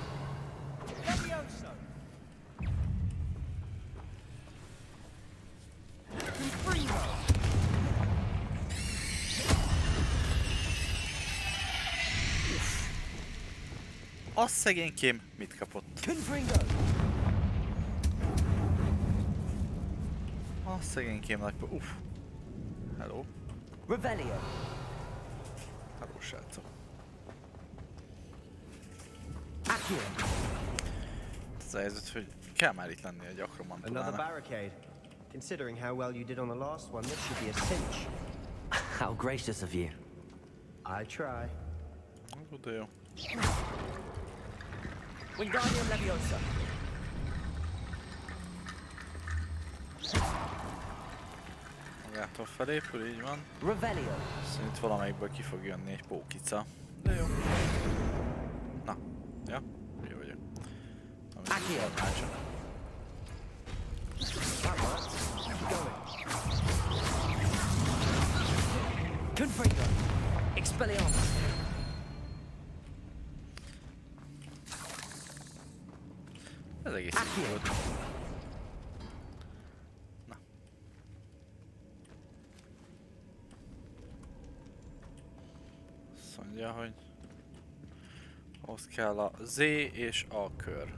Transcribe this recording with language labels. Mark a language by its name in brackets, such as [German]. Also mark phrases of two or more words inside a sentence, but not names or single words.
[Hungarian] Az szegénykém mit kapott? A szegénykém nagy... Uff. Hello. Revelio. Hello, srácok. Accio. Ez a helyzet, hogy kell már itt lenni egy [English] Another [Hungarian] akromantonának. [English] barricade. Considering how well you did on the last one, this should be a cinch. How gracious of you. I try. [Hungarian] De jó. Wingardium Leviosa. Magától felépül, így van. Revelio. Szerint valamelyikből ki fog jönni egy pókica. De jó. Na, ja, jó vagyok. Accio. Confringo. Expelliarmus. Ez egész jó volt. Na. Azt mondja, hogy ahhoz kell a Z és a kör.